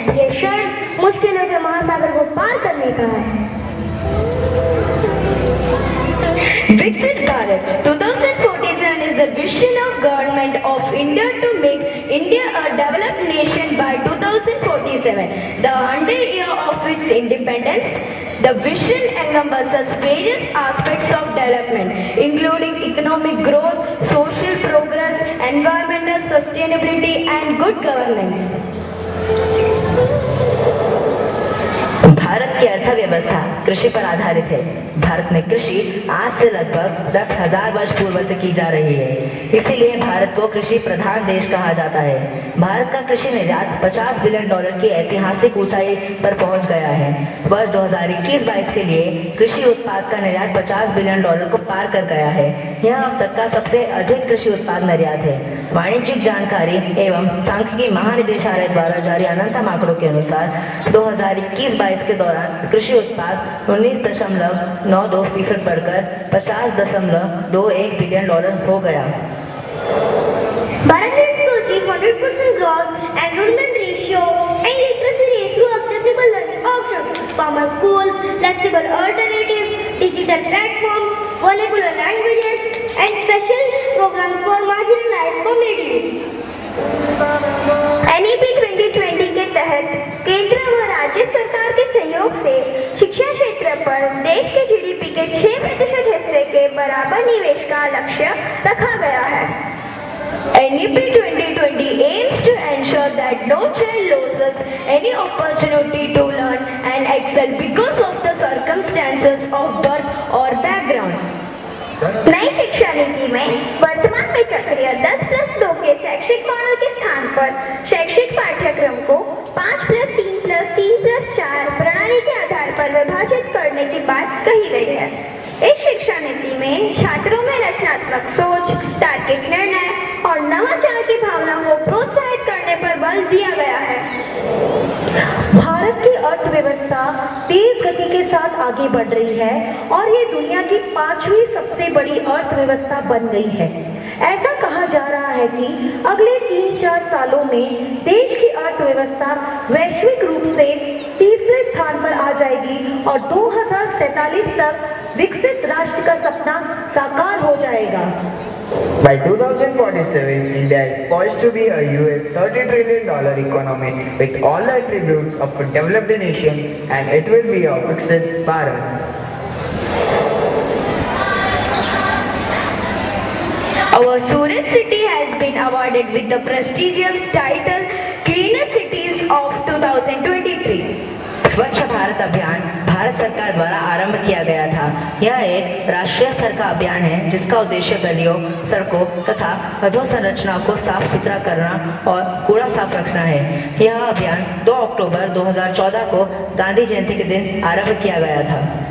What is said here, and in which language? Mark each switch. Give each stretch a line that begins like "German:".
Hindi: ये क्षण मुश्किलों के महासागर को पार करने का है।
English: Viksit Bharat 2047 is the vision of Government of India to make India a developed nation by 2047, the 100th year of its independence. The vision encompasses various aspects of development, including economic growth, social progress, environmental sustainability, and good governance.
Hindi: Bharat की अर्थव्यवस्था कृषि पर आधारित है। भारत में कृषि आज से लगभग 10,000 वर्ष पूर्व से की जा रही है, इसीलिए भारत को कृषि प्रधान देश कहा जाता है। भारत का कृषि निर्यात $50 बिलियन की ऐतिहासिक ऊंचाई पर पहुंच गया है। वर्ष 2021-22 के लिए कृषि उत्पाद का निर्यात $50 बिलियन को पार कर गया है। यह अब तक का सबसे अधिक कृषि उत्पाद निर्यात है। वाणिज्यिक जानकारी एवं सांख्यिकी महानिदेशालय द्वारा जारी अनंतम आंकड़ों के अनुसार 2021-22 के दौरान कृषि उत्पाद 19.92% बढ़कर $50.21 बिलियन हो गया।
English: Bharat aims to achieve 100% gross enrollment ratio and literacy rate through accessible learning options, farmer schools, flexible alternatives, digital platforms, vernacular languages, and special programs for marginalized communities.
Hindi: NEP 2020 के तहत केंद्र व राज्य सरकार के सहयोग से शिक्षा क्षेत्र पर देश के GDP के 6% हिस्से के बराबर निवेश का लक्ष्य रखा गया है।
English: NEP 2020 aims to ensure that no child loses any opportunity to learn and excel because of the circumstances of birth or background.
Hindi: नई शिक्षा नीति में वर्तमान में सक्रिय 10+2 के शैक्षिक मॉडल के स्थान पर शैक्षिक पाठ्यक्रम को 5+3+3+4 प्रणाली के आधार पर विभाजित करने की बात कही गई है। इस शिक्षा नीति में छात्रों में रचनात्मक सोच, तार्किक निर्णय और नवाचार की भावना को प्रोत्साहित करने पर बल दिया गया है। भारत की अर्थव्यवस्था तेज गति के साथ आगे बढ़ रही है और ये दुनिया की 5वीं सबसे बड़ी अर्थव्यवस्था बन गई है। ऐसा कहा जा रहा है कि अगले 3-4 सालों में देश की अर्थव्यवस्था वैश्विक रूप से तीसरे स्थान पर आ जाएगी और 2047 तक विकसित राष्ट्र का सपना साकार हो जाएगा।
English: By 2047, India is poised to be a $30 trillion economy with all the attributes of a developed nation, and it will be a Viksit Bharat. Our Surat city has been awarded with the prestigious title Cleaner Cities of 2023.
Hindi: स्वच्छ भारत अभियान भारत सरकार द्वारा आरंभ किया गया था। यह एक राष्ट्रीय स्तर का अभियान है जिसका उद्देश्य गलियों, सड़कों तथा अधोसंरचनाओं को साफ सुथरा करना और कूड़ा साफ रखना है। यह अभियान 2 अक्टूबर 2014 को गांधी जयंती के दिन आरंभ किया गया था।